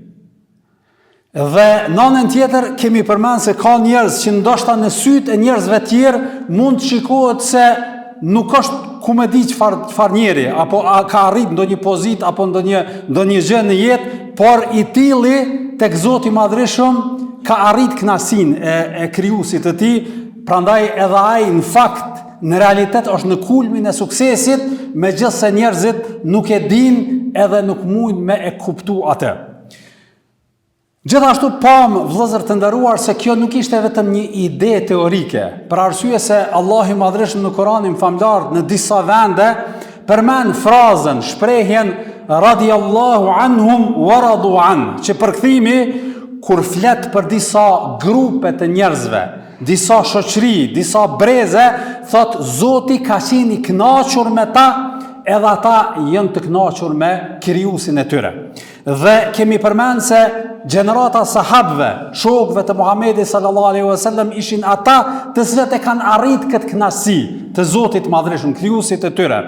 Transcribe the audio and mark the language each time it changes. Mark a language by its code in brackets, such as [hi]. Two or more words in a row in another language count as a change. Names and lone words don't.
[sq] Dhe në anën tjetër kemi përmend se ka njerëz që ndoshta në sytë e njerëzve tjerë mund të shikohet se nuk është ku me di çfarë njeri, apo ka arrit ndonjë pozitë apo ndonjë gjë në jetë, por i tilli tek Zoti i Madhërisëm ka arrit kënaqësinë e krijuesit të tij, prandaj edhe ai në fakt në realitet është në kulmin e suksesit, megjithëse njerëzit nuk e dinë edhe nuk mundin me e kuptu atë. Gjithashtu pamë vëllezër të nderuar se kjo nuk ishte vetëm një ide teorike, për arsye se Allahu i Madhërisëm në Kur'anin famlar në disa vende përmend frazën, shprehjen [ar] رضي الله عنهم ورضوا عن, [sq] që përkthimi kur flet për disa grupe të njerëzve, disa shoqëri, disa breze, thot Zoti ka qenë i kënaqur me ta, edhe ata janë të kënaqur me krijuesin e tyre. Dhe kemi përmend se gjenerata sahabëve, shokëve të Muhamedit [ar] صلى الله عليه وسلم [sq] ishin ata të cilët e kanë arrit këtë kënaqësi të Zotit Madhërisëm, krijuesit të tyre.